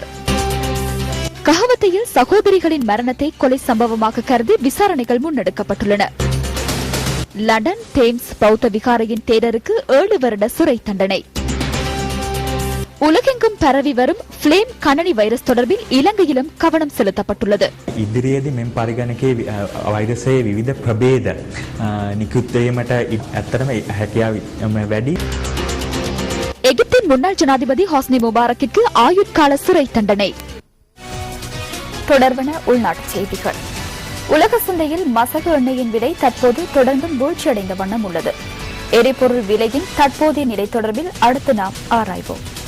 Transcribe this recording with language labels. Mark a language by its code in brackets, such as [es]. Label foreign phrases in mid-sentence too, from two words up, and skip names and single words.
[ta] கஹவத்தையில் சகோதரிகளின் மரணத்தை கொலை சம்பவமாக கருதி விசாரணைகள் முன்னெடுக்கப்பட்டுள்ளன. லண்டன் தேம்ஸ் பௌத்த விகாரையின் தேரருக்கு 7 வருட சிறை தண்டனை. உலகெங்கும் பரவி வரும் ஃபிளேம் கணனி வைரஸ் தொடர்பில் இலங்கையிலும் கவனம் செலுத்தப்பட்டுள்ளது. [si] ඉදිරියේදී මෙම පරිගණකයේ වෛරසයේ විවිධ ප්‍රභේද නිකුත් වීමට ඇත්තටම හැකියාව වැඩි. [ta] எகிப்தின் முன்னாள் ஜனாதிபதி ஹாஸ்னி முபாரக்கிற்கு ஆயுட்கால சிறை தண்டனை. தொடர்பான உள்நாட்டு செய்திகள். உலக சந்தையில் மசகு எண்ணெயின் விலை தற்போது தொடர்ந்தும் வீழ்ச்சியடைந்த வண்ணம் உள்ளது. எரிபொருள் விலையின் தற்போதைய நிலை தொடர்பில் அடுத்து நாம் ஆராய்வோம்.